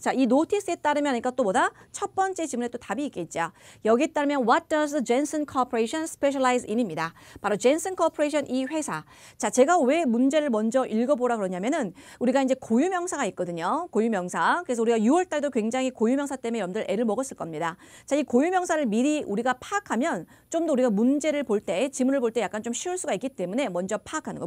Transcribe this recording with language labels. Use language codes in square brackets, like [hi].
[ko] 자, 이 notice에 따르면 그러니까 또 뭐다? 첫 번째 질문에 또 답이 있겠죠. [en] 여기에 따르면 what does the Jensen Corporation specialize in입니다. [ko] 바로 Jensen Corporation 이 회사. 자, 제가 왜 문제를 먼저 읽어보라 그러냐면은 우리가 이제 고유명사가 있거든요. 고유명사. 그래서 우리가 6월 달도 굉장히 고유명사 때문에 여러분들 애를 먹었을 겁니다. 자, 이 고유명사를 미리 우리가 파악하면 좀 더 우리가 문제를 볼 때, 지문을 볼 때 약간 좀 쉬울 수가 있기 때문에 먼저 파악하는 거.